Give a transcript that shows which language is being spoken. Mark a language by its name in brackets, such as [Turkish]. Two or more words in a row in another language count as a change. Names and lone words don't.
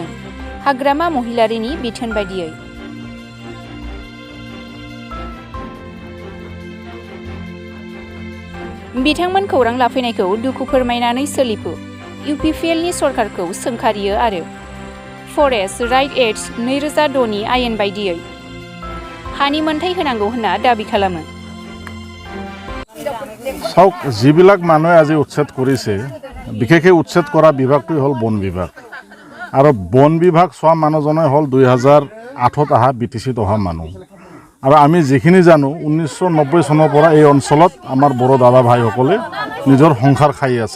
[Bodo] हाग्रामा महिलारिनि बिथोन बायदियै बिथांमोन खौरां लाफैनायखौ दुखु फोरमायनानै सोलिफु इउपिपिएलनि सरकारखौ सोंखारियो आरो फरेस्ट राइट एक्ट 2006 नि आयेन बायदियै हानि मोनथाय होनांगौ होनना दाबि खालामो। [Assamese] চাওক যিবিলাক মানুহে আজি উচ্ছেদ কৰিছে বিশেষকৈ উচ্ছেদ কৰা বিভাগটো হ'ল বন বিভাগ আৰু বন বিভাগ চোৱা মানুহজনে হ'ল 2008ত অহা বিটিচিত অহা মানুহ আৰু আমি যিখিনি জানো 1990 চনৰ পৰা এই অঞ্চলত আমাৰ বড়ো দাদা ভাইসকলে নিজৰ সংসাৰ খাই আছে।